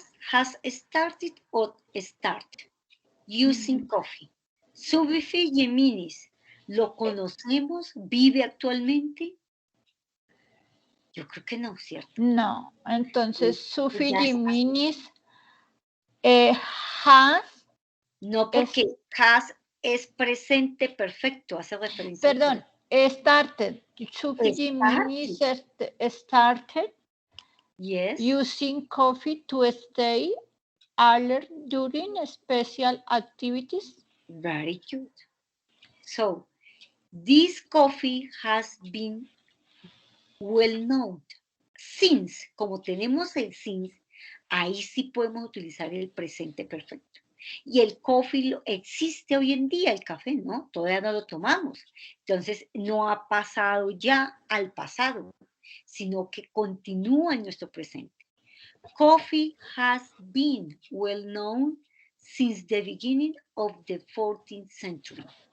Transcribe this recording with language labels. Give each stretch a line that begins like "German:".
English: has started or start using coffee.
Spanish: Sufi Jimenez, ¿lo conocemos? ¿Vive actualmente? Yo creo que no, ¿cierto? No, entonces Sufi Ya está.
English: Jimenez has.
Spanish: No, porque has es presente perfecto, hace referencia. Perdón,
English: started. Sufi Jimenez started yes. using coffee to stay alert during special activities. Very good. So, this coffee has been well known since.
Spanish: Como tenemos el since, ahí sí podemos utilizar el presente perfecto. Y el coffee existe hoy en día, el café, ¿no? Todavía no lo tomamos. Entonces, no ha pasado ya al pasado, sino que continúa en nuestro presente.
English: Coffee has been well known since the beginning of the 14th century.